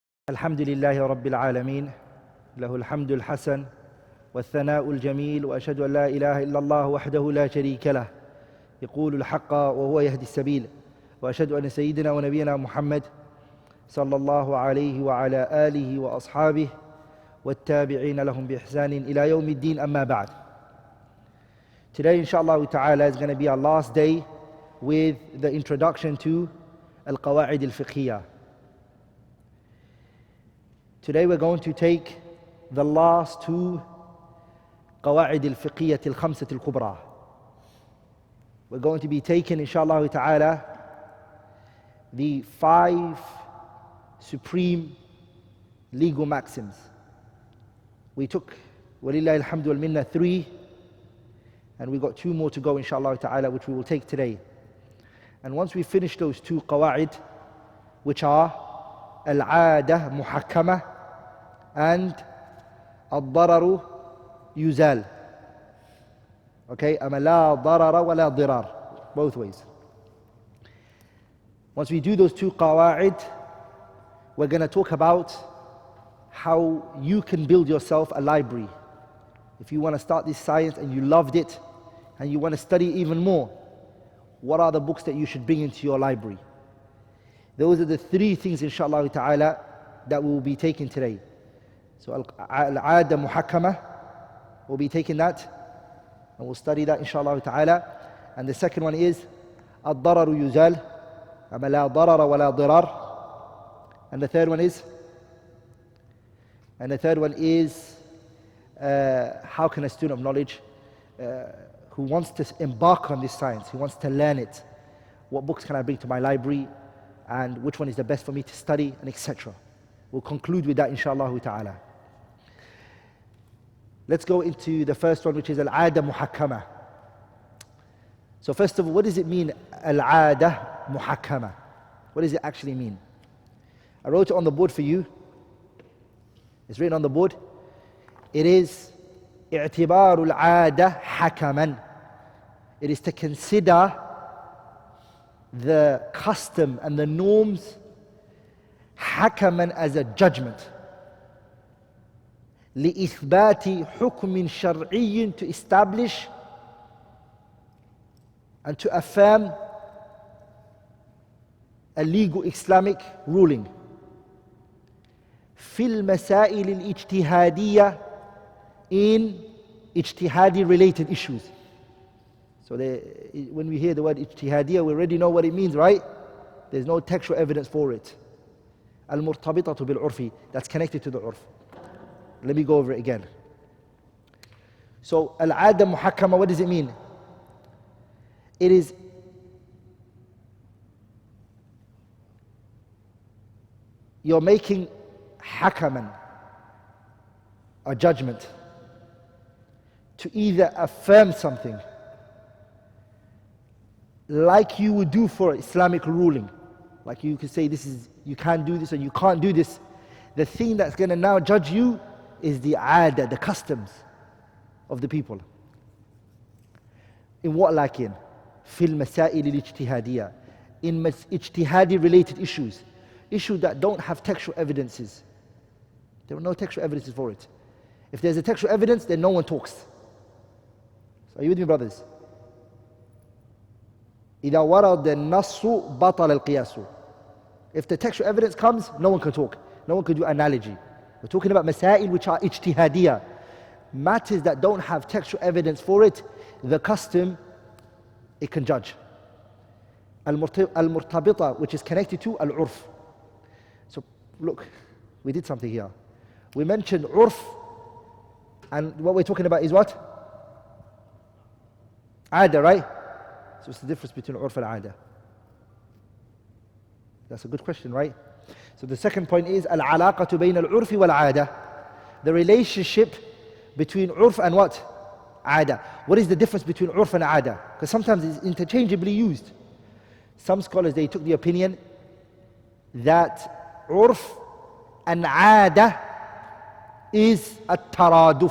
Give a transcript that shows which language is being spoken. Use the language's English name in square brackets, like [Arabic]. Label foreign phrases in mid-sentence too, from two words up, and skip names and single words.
[Arabic] الحمد لله رب العالمين له الحمد الحسن والثناء الجميل وأشهد أن لا إله إلا الله وحده لا شريك له يقول الحق وهو يهدي السبيل وأشهد أن سيدنا ونبينا محمد صلى الله عليه وعلى آله وأصحابه والتابعين لهم بإحسان إلى يوم الدين أما بعد. [English] Today [Arabic] إن شاء الله تعالى [English] is going to be our last day with the introduction to [Arabic] القواعد الفقهية. [English] Today we're going to take the last two [Arabic] القواعد الفقهية الخمسة الكبرى. [English] We're going to be taking [Arabic] إن شاء الله تعالى [English] the 5 supreme legal maxims. We took, [Arabic] ولله الحمد والمنة, 3, [English] and we got 2 more to go [Arabic] إن شاء الله تعالى, [English] which we will take today. And once we finish those 2 qawaid, which are [Arabic] العادة محكمة [English] and [Arabic] الضرر يزال. Okay, أما لا ضرر ولا ضرار, [English] both ways. Once we do those 2 qawaid, we're going to talk about how you can build yourself a library. If you want to start this science and you loved it and you want to study even more, what are the books that you should bring into your library? Those are the 3 things [Arabic] إن شاء الله تعالى [English] that we will be taking today. [Arabic] So العادة محكمة, [English] we'll be taking that and we'll study that [Arabic] إن شاء الله تعالى. [English] And the second one is [Arabic] الضرر يزال أما لا ضرر ولا ضرار. [English] And the third one is how can a student of knowledge who wants to embark on this science, who wants to learn it, what books can I bring to my library, and which one is the best for me to study, and etc. We'll conclude with that [Arabic] إن شاء الله تعالى. [English] Let's go into the first one, which is [Arabic] العادة محكمة. [English] So first of all, what does it mean, [Arabic] العادة محكمة? [English] What does it actually mean? I wrote it on the board for you. It's written on the board. [Arabic] It is اعتبار العادة حكما. [English] It is to consider the custom and the norms hakaman as a judgment. [Arabic] لإثبات حكم شرعي, [English] to establish and to affirm a legal Islamic ruling. [Arabic] في المسائل الاجتهادية, [English] in ijtihadi related issues. So when we hear the word ijtihadiyya, we already know what it means, right? There's no textual evidence for it. [Arabic] المرتبطة بالعرف, [English] that's connected to the 'urf. Let me go over it again. So [Arabic] العادة محكمة, [English] what does it mean? It is you're making hakaman, a judgment, to either affirm something like you would do for Islamic ruling. Like you could say this is, you can't do this and you can't do this. The thing that's going to now judge you is the 'adah, the customs of the people. In what, like in? [Arabic] في المسائل الاجتهادية, [English] in ijtihadi related issues that don't have textual evidences. There are no textual evidences for it. If there's a textual evidence, then no one talks. So are you with me, brothers? [Arabic] إذا ورد النص بطل القياس. [English] If the textual evidence comes, no one can talk. No one can do analogy. We're talking about masail which are ijtihadiyya. Matters that don't have textual evidence for it, the custom, it can judge. Al-murtabita, which is connected to al-'urf. So look, we did something here. We mentioned 'urf, and what we're talking about is what? 'adah, right? So what's the difference between 'urf and 'adah? That's a good question, right? So the second point is [Arabic] العلاقة بين العرف والعادة. [English] The relationship between 'urf and what? 'adah. What is the difference between 'urf and 'adah? Because sometimes it's interchangeably used. Some scholars, they took the opinion that 'urf and 'adah is at-taraduf.